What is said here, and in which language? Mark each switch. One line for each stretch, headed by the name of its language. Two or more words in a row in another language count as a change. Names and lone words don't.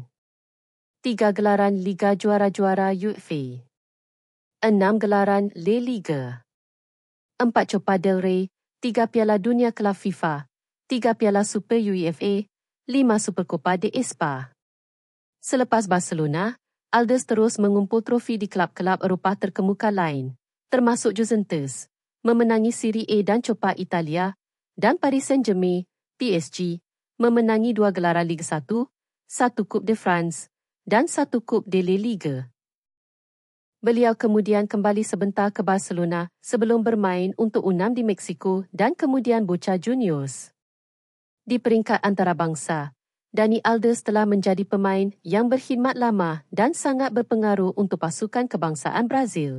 Malay: 3 gelaran Liga Juara-Juara UEFA, 6 gelaran La Liga, 4 Copa del Rey, 3 Piala Dunia Kelab FIFA, 3 Piala Super UEFA, 5 Supercopa de Espa. Selepas Barcelona, Alves terus mengumpul trofi di kelab-kelab Eropah terkemuka lain, termasuk Juventus, memenangi Serie A dan Copa Italia, dan Paris Saint-Germain, PSG, memenangi 2 gelaran Liga 1, 1 Coupe de France, dan 1 Coupe de la Liga. Beliau kemudian kembali sebentar ke Barcelona sebelum bermain untuk UNAM di Mexico dan kemudian Boca Juniors. Di peringkat antarabangsa, Dani Alves telah menjadi pemain yang berkhidmat lama dan sangat berpengaruh untuk pasukan kebangsaan Brazil.